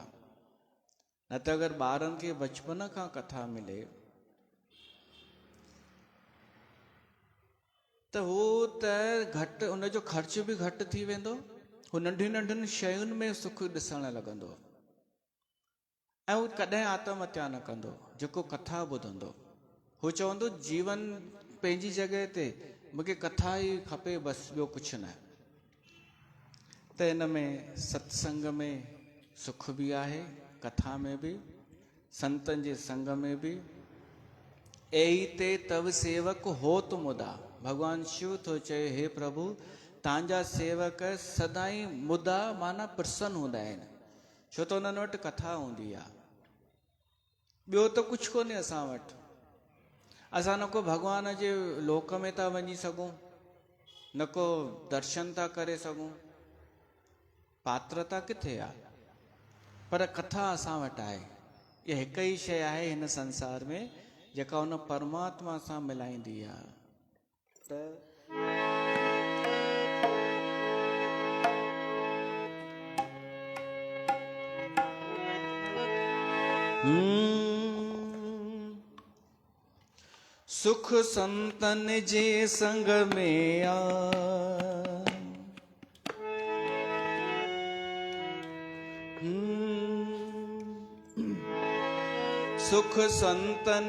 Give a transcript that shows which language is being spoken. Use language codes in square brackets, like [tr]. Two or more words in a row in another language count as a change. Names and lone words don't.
[sd] न त अगरि ॿारनि खे बचपन खां कथा मिले त हू त घटि, उनजो ख़र्च बि घटि थी वेंदो, हू नंढियुनि नंढियुनि शयुनि में सुख ॾिसणु लॻंदो, ऐं हू कॾहिं आत्महत्या न कंदो जेको कथा ॿुधंदो। हू चवंदो जीवन पंहिंजी जॻह ते, मूंखे कथा ई खपे, बसि ॿियो कुझु न। त हिन में सत्संग में सुख बि आहे, कथा में बि, संतनि जे संग में बि। [awa] एही ते तव सेवक होत मुदा, [sd] भगवान शिव थो चए, हे प्रभु तव्हांजा सेवक सदाई मुदा माना प्रसन्न हूंदा आहिनि, छो त उन्हनि वटि कथा हूंदी आहे। ॿियो त कुझु कोन्हे असां वटि। असां न को भॻवान जे लोक में था वञी सघूं, न को दर्शन था करे सघूं, पात्रता किथे आहे, पर कथा असां वटि आहे। इहा हिकु ई शइ आहे हिन संसार में जेका उन परमात्मा सां मिलाईंदी आहे। त सुख संतन जे संग में आ, सुख संतन